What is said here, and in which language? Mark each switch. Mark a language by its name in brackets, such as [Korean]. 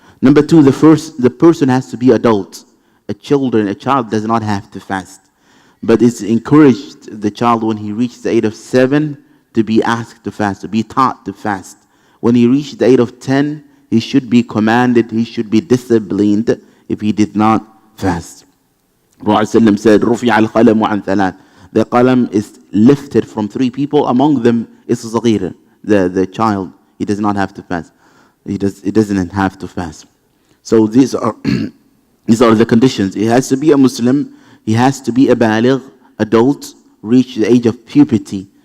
[English] Number two, the person has to be adult. A child does not have to fast. But it's encouraged the child when he reaches the age of 7 to be asked to fast, to be taught to fast. When he reaches the age of 10, he should be commanded, he should be disciplined if he did not fast. Prophet ﷺ said, [Arabic] رُفِعَ الْقَلَمُ عَنْ ثَلَاثٍ. [English] The qalam is lifted from 3 people. Among them is صغير, the child. He does not have to fast. He doesn't have to fast. So these are the conditions. He has to be a Muslim. He has to be a baligh, adult, reach the age of puberty.